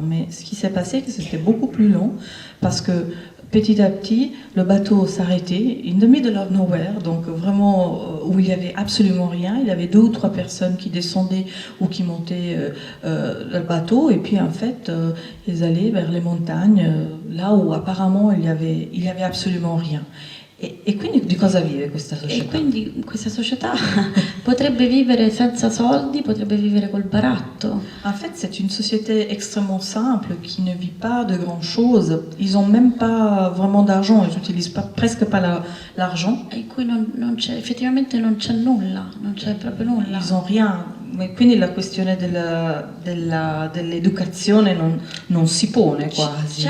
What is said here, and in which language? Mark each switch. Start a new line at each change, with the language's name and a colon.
French: Mais ce qui s'est passé, c'est que c'était beaucoup plus long parce que petit à petit, le bateau s'arrêtait
English: in the middle of nowhere,
French: donc vraiment où il n'y avait absolument rien. Il y avait 2 ou 3 personnes qui descendaient ou qui montaient le bateau, et puis en fait, ils allaient vers les montagnes, là où apparemment il y avait absolument rien.
Italian: E quindi di cosa vive questa E società? quindi questa società potrebbe vivere senza soldi, potrebbe vivere col baratto.
French: En fait, c'est une société extrêmement simple qui ne vit pas de grand-chose. Ils n'ont même pas vraiment d'argent, ils n'utilisent presque pas l'argent.
Italian: In cui non c'è, effettivamente non c'è nulla, non c'è proprio nulla.
French: Ils n'ont rien.
Italian: Mais quindi la questione dell'educazione non si pone quasi.